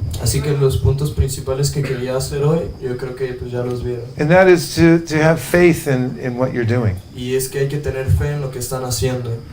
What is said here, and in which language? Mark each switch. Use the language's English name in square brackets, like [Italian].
[Spanish] Así que los puntos principales que quería hacer hoy, yo creo que pues ya los vieron. [English] And that is to have faith in what you're doing. [Spanish] Y es que hay que tener fe en lo que están haciendo.